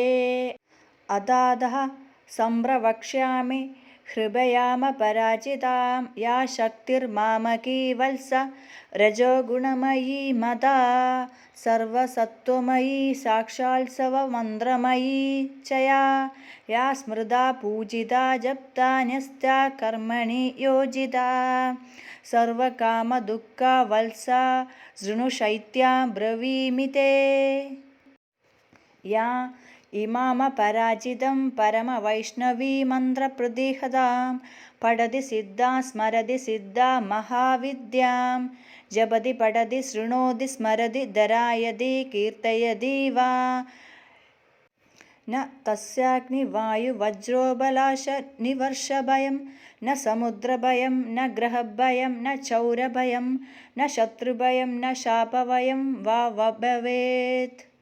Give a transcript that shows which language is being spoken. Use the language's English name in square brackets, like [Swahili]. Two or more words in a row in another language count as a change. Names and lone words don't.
[Sanskrit] अदातः सम्प्रवक्ष्यामि हृदयामपराजितां या शक्तिर्मामकी वत्स रजोगुणमयी मदा सर्वसत्त्वमयी साक्षात्सर्वमन्त्रमयी च या स्मृता पूजिता जप्ता न्यस्ता कर्मणि योजिता सर्वकामदुःखा वत्सा शृणुशैत्यां ब्रवीमि ते। या इमामपराजितं परमवैष्णवीमन्त्रप्रतिहतां പഠതി സിദ്ധാ സ്മരതി സിദ്ധാ മഹാവിദ്യാം ജപതി പഠതി ശൃണോതി സ്മരതി ധരായതി കീർത്തയതി വാ ന തസ്യാഗ്നിവായുവജ്രോബലാശനിവർഷഭയം ന സമുദ്രഭയം ന ഗ്രഹഭയം ന ചൗരഭയം ന ശത്രുഭയം ന ശാപഭയം വാ ഭവേത്.